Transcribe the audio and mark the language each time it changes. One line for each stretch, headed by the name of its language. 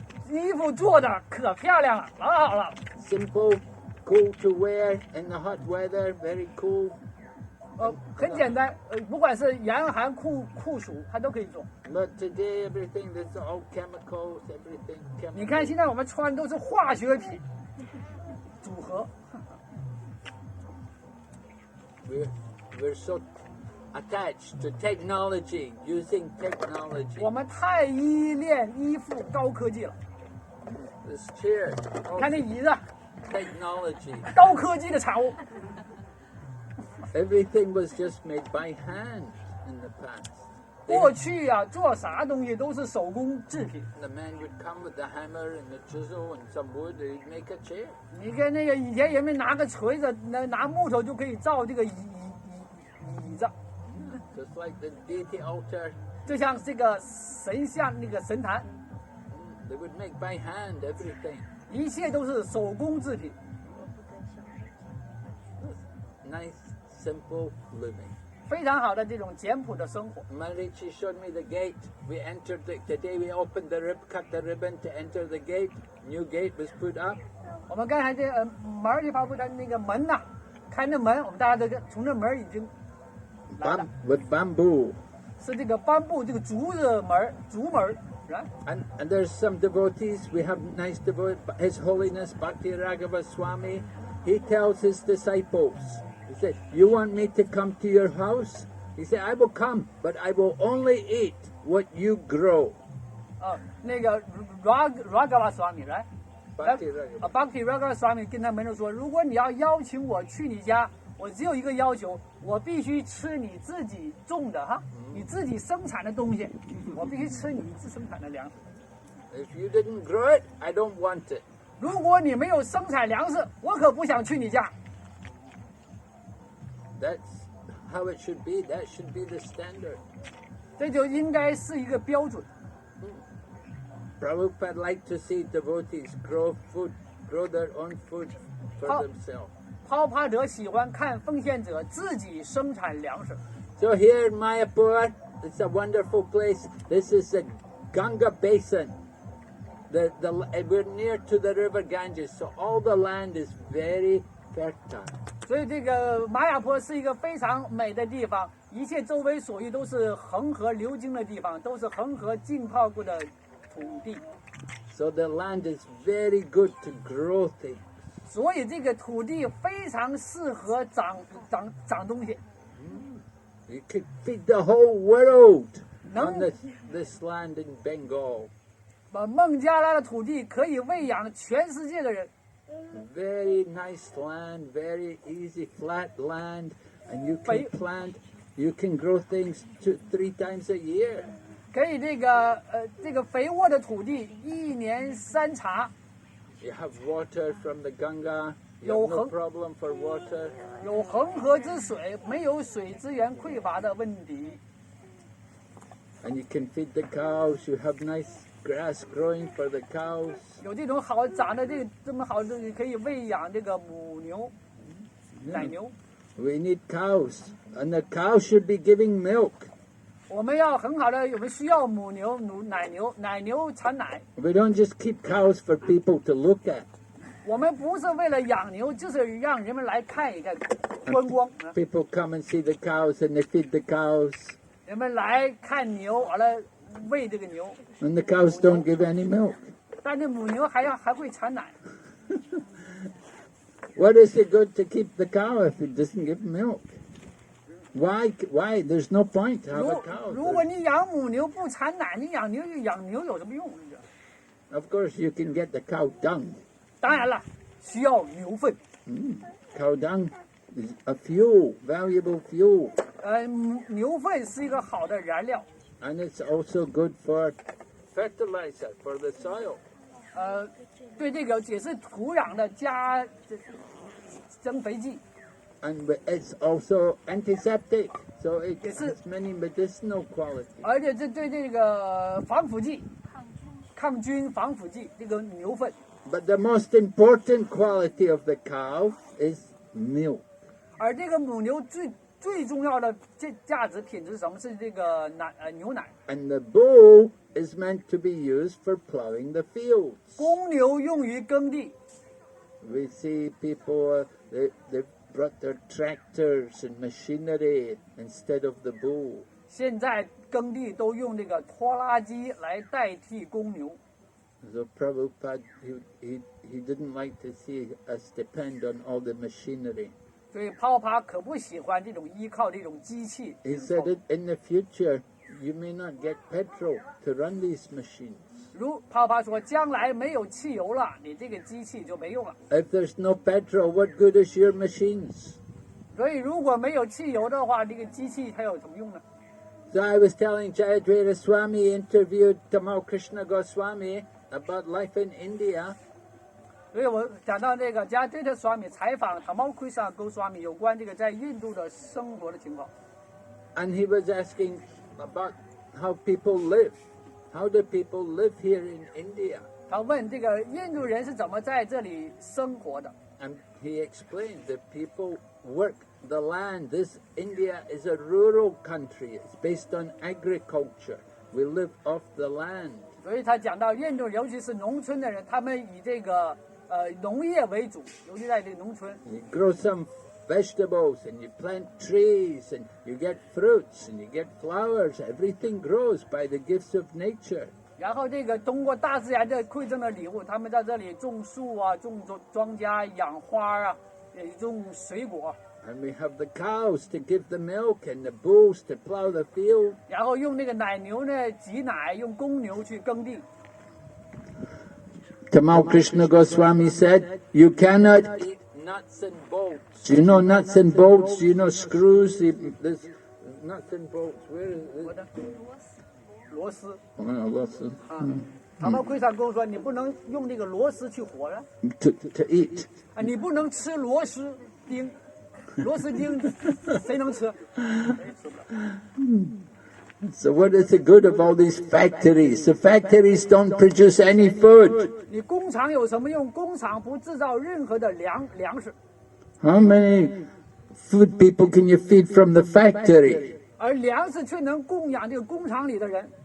Chinese: 衣服做的可漂亮了，老好了。
English: Simple, cool to wear in the hot weather, very cool.
Chinese: 很简单，不管是严寒酷暑，它都可以做。
English: But today everything that's all chemicals, everything chemicals.
Chinese: 你看现在我们穿都是化学品组合。
English: We're so attached to technology, using technology.
Chinese: 我们太依附高科技了。
English: This chair,
Chinese: 你看那椅子，
English: technology.
Chinese: 高科技的产物。
English: Everything was just made by hand in the past.
Chinese: 过去啊，做啥东西都是手工制品。
English: The man would come with the hammer and the chisel and some wood, and he'd make a chair.
Chinese: 你跟那个以前人们拿个锤子，拿木头就可以造这个椅子，
English: Just like the deity altar,
Chinese: 就像这个神像那个神坛，
English: they would make by hand everything.
Chinese: 一切都是手工制品。
English: Nice, simple living.
Chinese: 非常好的这种简朴的生活。
English: Marichi showed me the gate. We entered today we opened the cut the ribbon to enter the gate. New gate was put up.
Chinese: 我们刚才这门儿里发布的那个门呐，开那门，我们大家都从这门已经来了，
English: With bamboo.
Chinese: 是这个颁布这个竹门，
English: right? And there's some devotees. We have nice devotees. His Holiness Bhakti Raghava Swami. He tells his disciples. He said, "You want me to come to your house?" He said, "I will come, but I will only eat what you grow."
Chinese: 那个 Raghava Swami，
English: right? Bhakti Raghava.
Chinese: Bhakti Raghava Swami 跟他们说，如果你要邀请我去你家，我只有一个要求，我必须吃你自己种的哈，你自己生产的东西，我必须吃你自生产的粮食。
English: If you didn't grow it, I don't want it.
Chinese: 如果你没有生产粮食，我可不想去你家。
English: That's how it should be. That should be the standard.
Chinese: 这就应该是一个标准。
English: Prabhupada liked to see devotees grow their own food for themselves.
Chinese: 泡帕者喜欢看奉献者自己生产粮食。
English: So here in Mayapur, it's a wonderful place. This is the Ganga Basin. We're near to the river Ganges, so all the land is very fertile.
Chinese: 所以这个玛雅坡是一个非常美的地方，一切周围所遇都是恒河流经的地方，都是恒河浸泡过的土地。
English: So the land is very good to grow things.
Chinese: 所以这个土地非常适合长东西。
English: You could feed the whole world No. on this land in Bengal.
Chinese: 孟加拉的土地可以喂养全世界的人。
English: Very nice land, very easy flat land, and you can plant, you can grow things 2-3 times a year.
Chinese: 可以这个肥沃的土地一年3茬，
English: You have water from the Ganga. You have no problem for water.
Chinese: 有恒河之水，没有水资源匮乏的问题。
English: And you can feed the cows. You have nice grass growing for the cows.
Chinese: 有这种好长的这么好的，可以喂养这个母牛、奶牛。
English: We need cows, and the cows should be giving milk.
Chinese: 我们要很好的，我们需要母牛、奶牛产奶。
English: We don't just keep cows for people to look at.
Chinese: 我们不是为了养牛，就是让人们来看一看，观光。
English: People come and see the cows, and they feed the cows,
Chinese: 人们来看牛，完了喂这个牛，
English: and the cows don't give any milk.
Chinese: 但是母牛还会产奶。
English: What is it good to keep the cow if it doesn't give milk? Why? There's no point to have a cow.
Chinese: 如果你养母牛不产奶，你养牛有什么用？
English: Of course, you can get the cow dung.
Chinese: 当然了，需要牛粪。
English: Cow dung is a fuel, valuable fuel,
Chinese: 牛粪是一个好的燃料，
English: and it's also good for fertilizer for the soil.
Chinese: 对这个也是土壤的增肥剂，
English: And it's also antiseptic, so it has many medicinal qualities.
Chinese: 而且这对这个防腐剂、抗菌防腐剂，这个牛粪。
English: But the most important quality of the cow is milk.
Chinese: 而这个母牛最重要的价值品质是什么？是这个牛奶。
English: And the bull is meant to be used for plowing the fields.
Chinese: 公牛用于耕地。
English: We see people, they brought their tractors and machinery instead of the bull.
Chinese: 现在耕地都用这个拖拉机来代替公牛。
English: So Prabhupada, he didn't like to see us depend on all the machinery.
Chinese: 所以泡帕可不喜欢这种依靠这种机器。
English: He said that in the future, you may not get petrol to run these machines.
Chinese: 如泡帕说，将来没有汽油了，你这个机器就没用了。
English: If there's no petrol, what good is your machines?
Chinese: 所以如果没有汽油的话，这个机器它有什么用呢？
English: So I was telling Jayadvaita Swami interviewed Tamal Krishna Goswami about life in India.
Chinese: 所以我讲到这个加对特swami采访塔毛奎萨沟swami有关这个在印度的生活的情况。
English: And he was asking about how people live. How do people live here in India?
Chinese: 他问这个印度人是怎么在这里生活的？
English: And he explained that people work the land. This India is a rural country. It's based on agriculture. We live off the land.
Chinese: 所以他讲到印度，尤其是农村的人，他们以这个农业为主，尤其在这个农村。
English: You grow some vegetables and you plant trees and you get fruits and you get flowers. Everything grows by the gifts of nature.
Chinese: 然后这个通过大自然的馈赠的礼物，他们在这里种树啊，种庄稼、养花啊，也种水果。
English: And we have the cows to give the milk and the bulls to plow the field.
Chinese: 然后用那个奶牛呢挤奶，用公牛去耕地。
English: Tamal Krishna Goswami said, you cannot eat nuts and bolts. Do you know nuts and bolts? Do you know screws? There's nuts and bolts. Where is it?
Chinese: 螺丝。 Oh, 塔毛奎萨跟我说，你不能用这个螺丝去火了，
English: to eat.
Chinese: 啊，你不能吃螺丝钉，螺丝钉谁能吃？谁吃不了。
English: So what is the good of all these factories? The factories don't produce any food.
Chinese: 你工厂有什么用？工厂不制造任何的粮食。
English: How many food people can you feed from the factory?
Chinese: 而粮食却能供养这个工厂里的人。